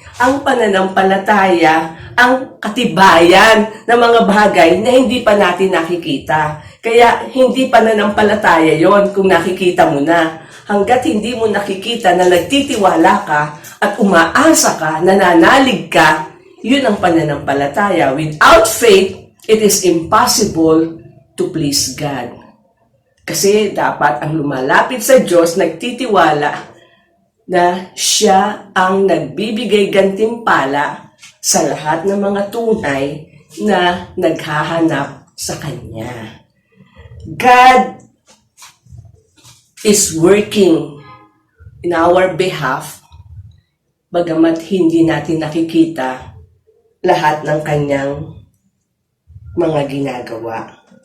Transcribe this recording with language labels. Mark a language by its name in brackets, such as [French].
[Filipino] Ang pananampalataya, ang katibayan ng mga bagay na hindi pa natin nakikita. Kaya hindi pananampalataya yon kung nakikita mo na. Hanggat hindi mo nakikita na nagtitiwala ka at umaasa ka, nananalig ka, yun ang pananampalataya. [English] Without faith, it is impossible to please God. [Filipino] Kasi dapat ang lumalapit sa Diyos, nagtitiwala na Siya ang nagbibigay gantimpala sa lahat ng mga tunay na naghahanap sa Kanya. [English] God is working in our behalf, [Filipino] bagamat hindi natin nakikita lahat ng Kanyang mga ginagawa.